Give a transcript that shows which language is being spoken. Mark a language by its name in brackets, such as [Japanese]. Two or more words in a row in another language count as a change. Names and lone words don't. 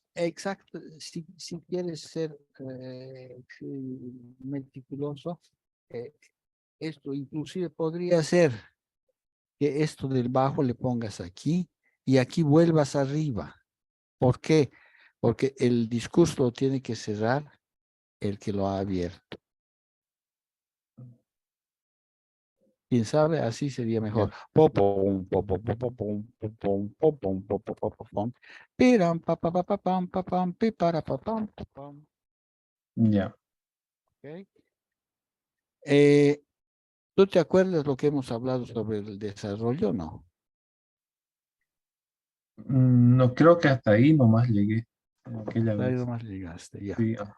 [Spanish] exacto, si quieres ser meticuloso, eh, esto inclusive podría ser que esto del bajo le pongas aquí y aquí vuelvas arriba. ¿Por qué? Porque el discurso lo tiene que cerrar el que lo ha abierto. Quién sabe, así sería mejor. Ya. Popom, popom, popom, popom, popom, popom, popom, piram, papapapam, papam, pipara, papam, papam. Ya. ¿Ok? ¿Tú te acuerdas lo que hemos hablado sobre el desarrollo? No. No creo que hasta ahí nomás llegué. Aquella Ahí vez. nomás llegaste, ya.